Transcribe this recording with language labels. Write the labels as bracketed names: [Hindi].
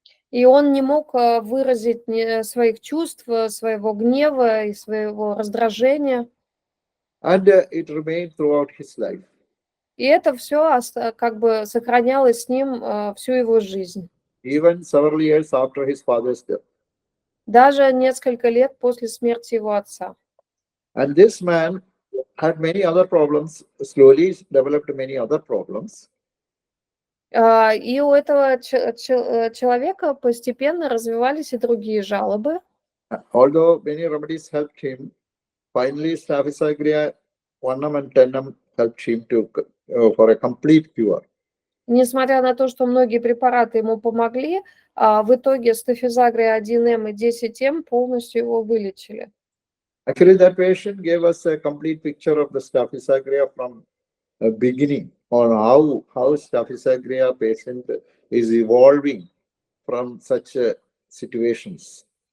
[Russian] И он не мог выразить своих чувств, своего гнева и своего раздражения. [English] And it remained throughout his life. [Russian] И это все как бы сохранялось с ним всю его жизнь. [English] Even several years after his father's death. [Russian] Даже несколько лет после смерти его отца. [English] And this man had many other problems, slowly developed many other problems. [Russian] И у этого человека постепенно развивались и другие жалобы. [English] Although many remedies helped him, finally Staphysagria 1M and 10M helped him for a complete cure. [Russian] Несмотря на то, что многие препараты ему помогли, в итоге Стафизагрия 1М и 10М полностью его вылечили. [English] Actually, that patient gave us a complete picture of the Staphysagria from the beginning, on how Staphysagria patient is evolving from such situations.